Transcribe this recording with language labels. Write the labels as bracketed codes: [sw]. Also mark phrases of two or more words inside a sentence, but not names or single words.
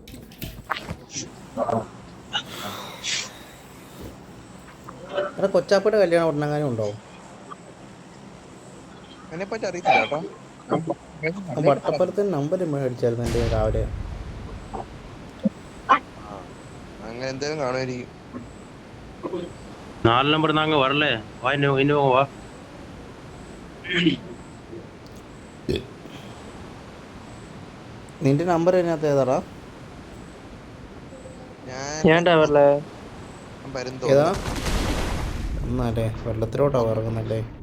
[ml] എടാ കൊച്ചാപ്പയുടെ കല്യാണം ഉടനെങ്ങാനും ഉണ്ടോ? അതിനെപ്പറ്റി അറിയത്തില്ല കേട്ടോ. വട്ടപ്പുറത്തിന് നമ്പർ മേടിച്ചായിരുന്നു എൻ്റെ രാവിലെ. അങ്ങനെ എന്തെങ്കിലും കാണുമായിരിക്കും. [ta] 4 நம்பர் தாங்க வரல. வா இன்னும் வா. [ml] നിന്റെ നമ്പർ അതിനകത്ത് ഏതാടാ? ഞാൻ വരും ഏതാ? തോന്നുന്നു. ഒന്നല്ലേ വെള്ളത്തിലോട്ടാ ഇറങ്ങുന്നല്ലേ?